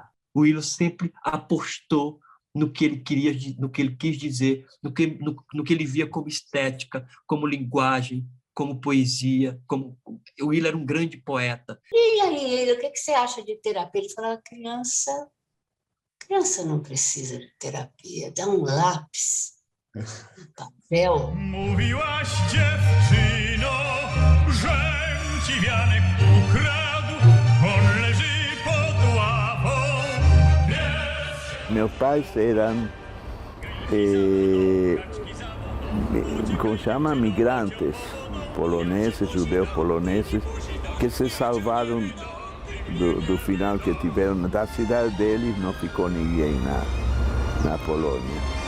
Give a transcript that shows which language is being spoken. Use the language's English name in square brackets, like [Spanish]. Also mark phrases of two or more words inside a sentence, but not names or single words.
[Portuguese] O Ilo sempre apostou no que ele queria, no que ele quis dizer, no que ele via como estética, como linguagem, como poesia. O Ilo era um grande poeta. E aí, o que você acha de terapia? Ele falava, criança não precisa de terapia, dá um lápis, um papel. [Polish] Mówiłaś, dziewczyno, żem ci wianek ukradł, on leży pod ławą. [Portuguese] Meus pais eram, como chama, migrantes poloneses, judeus poloneses, que se salvaram do final que tiveram. Da cidade deles não ficou ninguém na Polônia.